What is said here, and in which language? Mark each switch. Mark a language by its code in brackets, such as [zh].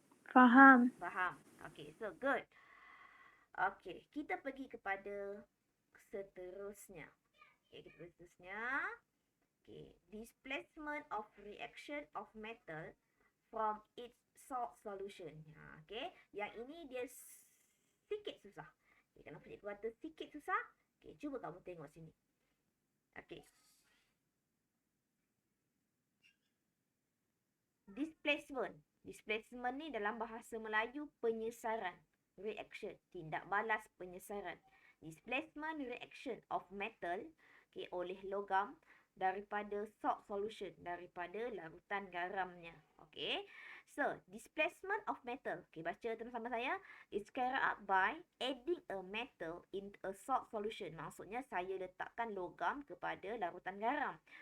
[ms] Faham. Faham. Okay, [en] so good. [ms] Okay, kita pergi kepada seterusnya. Okay, seterusnya. [en] Okay, displacement of reaction of metal from its salt solution. [ms] Okay, yang ini dia sikit susah. Okay, kenapa cikgu kata sikit susah? Okay, cuba kamu tengok sini. Okay. Displacement. Displacement ni dalam bahasa Melayu penyesaran. Reaction. Tindak balas penyesaran. [en] Displacement reaction of metal, [ms] okay, oleh logam daripada salt solution, daripada larutan garamnya. Okay. [en] So, displacement of metal. Okay, [ms] baca sama saya. [en] Is carried out by adding a metal in a salt solution. [ms] Maksudnya saya letakkan logam kepada larutan garam.